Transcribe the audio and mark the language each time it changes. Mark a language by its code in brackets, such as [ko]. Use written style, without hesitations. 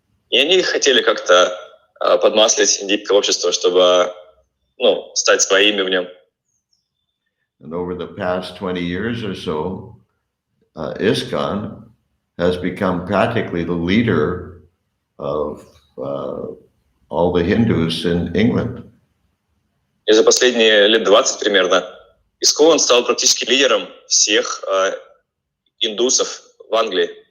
[ru] И они хотели как-то подмаслить индийское общество, чтобы, стать своими в нем. [en] And over the past 20 years or so, ISKCON has become practically the leader of all the Hindus in England. [ru] И за последние лет 20 примерно ИСККОН стал практически лидером всех индусов в Англии.